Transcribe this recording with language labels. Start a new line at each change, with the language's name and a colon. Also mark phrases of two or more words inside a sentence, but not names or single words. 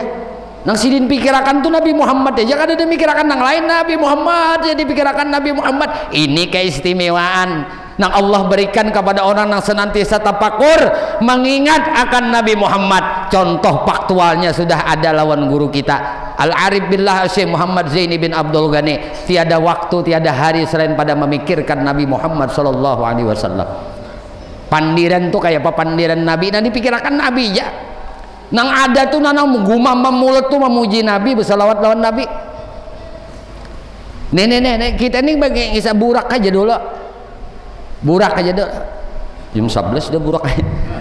Banjar: Nang sidin pikirakan tuh Nabi Muhammad aja. Kada ada mikirakan nang lain, Nabi Muhammad jadi pikirakan Nabi Muhammad.
Indonesian: Ini keistimewaan nang Allah berikan kepada orang yang senantiasa tapakur mengingat akan Nabi Muhammad. Contoh faktualnya sudah ada lawan guru kita Al-Arif Billah Syekh Muhammad Zaini bin Abdul Ghani. Tiada waktu, tiada hari selain pada memikirkan Nabi Muhammad
Arabic: صلى الله عليه وسلم.
Banjar: Pandiran tuh kayak apa pandiran Nabi, nah dipikirkan Nabi ya. Nang ada tuh nang menggumam mulut tuh memuji Nabi, bersalawat lawan Nabi. Nenek kita ini bagi kisah burak aja dulu. Burak aja dulu. Jam 11 udah burak aja.